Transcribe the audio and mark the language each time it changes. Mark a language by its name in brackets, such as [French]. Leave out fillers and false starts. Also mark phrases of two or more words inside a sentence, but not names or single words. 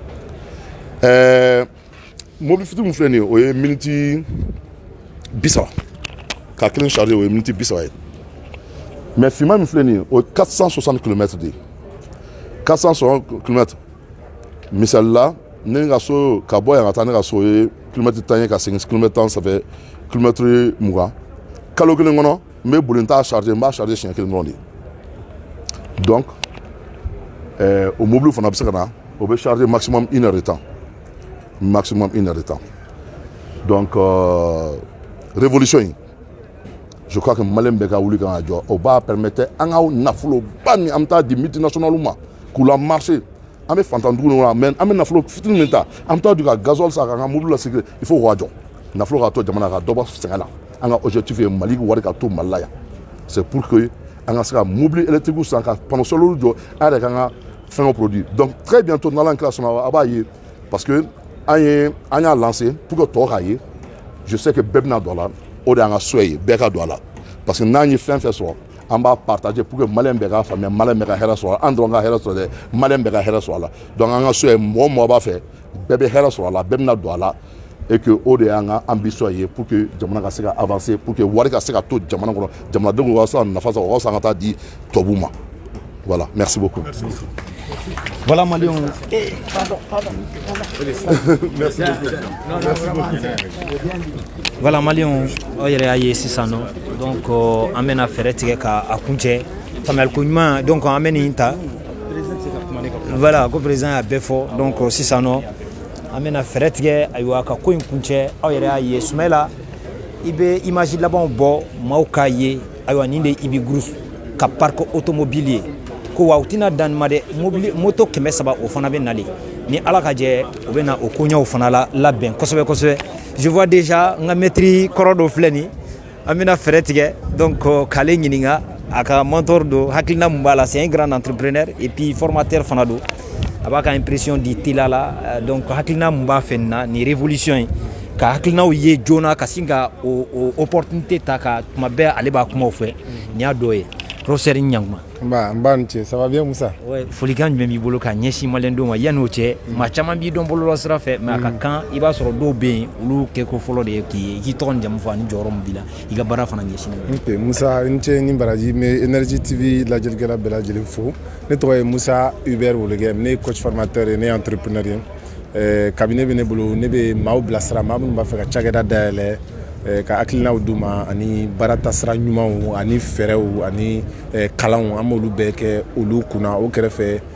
[Bambara] mobile fitinin min filɛ nin ye o ye minute 30 ka kelen charger o ye minute 30 ye mais finman min filɛ nin ye o ye 460 km de ye 460 km misali la ne ka so ka bɔ yan ka taa ne ka so o ye kilomètre 10 ye ka segin kilomètre 10 [French] ça fait [Bambara] kilomètre 20 kalo kelen kɔnɔ n bɛ boli n t'a charger n b'a charger siɲɛ kelen dɔrɔn de donc o mobile fana bɛ se ka na o bɛ charger maximum [French] 1 heure de temps [Bambara] donc révolution in [French] je crois que [Bambara] malien bɛɛ ka wuli ka jɔ o b'a permettre an ka nafoloba min an bɛ taa di multinationaux ma k'u la marcher an bɛ fantandugu ninnu na mais an bɛ nafolo fitinin min ta an bɛ taa di ka gasoil san k'an ka mobile la sécurité [French] il faut [Bambara] k'o jɔ nafolo ka to jamana ka dɔ bɔ sɛgɛn na an ka objectif ye Mali wari ka to Mali la yan [French] c'est pour que [Bambara] an ka se ka mobile électrique san ka panneau solaire jɔ an yɛrɛ k'an ka fɛngɛw produit donc [French] très bientôt [Bambara] n'ala kɛra sɔnna a b'a ye [French] parce que [Bambara] an y'a lancé [French] pour que [Bambara] tɔw k'a ye [French] je sais que [Bambara] bɛɛ bɛna don a la o de y'an ka souhait ye bɛɛ ka don a la [French] parce que [Bambara] n'an ye fɛn fɛn sɔrɔ an b'a partager [French] pour que [Bambara] malien bɛɛ k'a faamuya malien bɛɛ ka hɛrɛ sɔrɔ an dɔrɔn ka hɛrɛ sɔrɔ dɛ malien bɛɛ ka hɛrɛ sɔrɔ a la donc an ka souhait mɔgɔ mɔgɔ b'a fɛ bɛɛ bɛ hɛrɛ sɔrɔ a la bɛɛ bɛna don a la [French] et que [Bambara] o de y'an ka ambition ye [French] pour que [Bambara] jamana ka se ka avancer [French] pour que [Bambara] wari ka se ka to jamana kɔnɔ jamanadenw ka se ka nafa sɔrɔ o ka fisa an ka taa di tubabuw ma [French] voilà merci beaucoup. Voilà Malion. Merci beaucoup. [Bambara] Voilà Malion o yɛrɛ y'a ye sisan nɔ donc an bɛna fɛɛrɛ tigɛ k'a kuncɛ faamuyaliko ɲuman donc an bɛ nin ta voilà ko président y'a bɛɛ fɔ donc sisan nɔ an bɛna fɛɛrɛ tigɛ ayiwa ka ko in kuncɛ aw yɛrɛ y'a ye Sumayila i bɛ image labanw bɔ maaw k'a ye ayiwa nin de ye Ibi Group ka parc automobile ye ko wa u tɛna dan ma dɛ mobile moto 300 o fana bɛ nalen ni ala ka jɛ o bɛ na o koɲɛw fana labɛn kosɛbɛ kosɛbɛ [French] je vois déjà [Bambara] n ka maître kɔrɔ dɔ filɛ nin an bɛna fɛɛrɛ tigɛ donc k'ale ɲininka a ka mentor do hakilina mun b'a la [French] c'est un grand entrepreneur et puis formateur [Bambara] fana do a b'a ka impression di teliya la donc hakilina mun b'a fɛ nin na nin révolution in ka hakilinaw ye joona ka sin ka o opportunité ta ka tuma bɛɛ ale b'a kumaw fɛ nin y'a dɔ ye professeur Ɲankuma. Nba ni ce [French] ça va bien Moussa? Ouais, [Bambara] folikan jumɛn b'i bolo ka ɲɛsin maliyɛndenw ma yan'o cɛ maa caman b'i dɔn bɔlɔlɔ sira fɛ mais a ka kan i b'a sɔrɔ dɔw bɛ yen olu kɛko fɔlɔ de ye k'i tɔgɔ ni jamu fɔ ani jɔyɔrɔ min b'i la i ka baara fana ɲɛsinnen. Ok Moussa n cɛ ni baraji n bɛ Energy TV lajɛlikɛla bɛɛ lajɛlen fo ne tɔgɔ ye Moussa Hubert Wologɛ ne ye [French] coach formateur [Bambara] ye ne ye entrepreneur ye cabinet bɛ ne bolo ne bɛ maaw bilasira maa minnu b'a fɛ ka cakɛda dayɛlɛ ka hakilinaw d'u ma ani baara taasira ɲumanw ani fɛɛrɛw ani kalanw an b'olu bɛɛ kɛ olu kunna o kɛrɛfɛ